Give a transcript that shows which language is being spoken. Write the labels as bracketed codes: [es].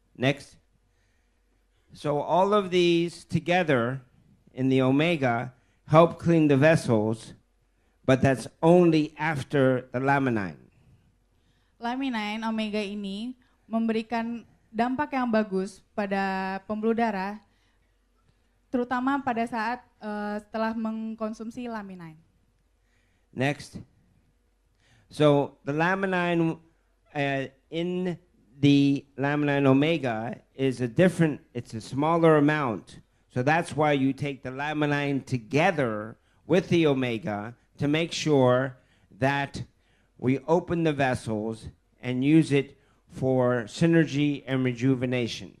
[en] Next. So all of these together in the omega help clean the vessels, but that's only after the laminine. [id] Laminine omega ini memberikan dampak yang bagus pada pembuluh darah, terutama pada saat setelah mengkonsumsi laminine. [en] Next. So the laminine in the laminine omega is it's a smaller amount. So that's why you take the laminine together with the omega to make sure that we open the vessels and use it for synergy and rejuvenation.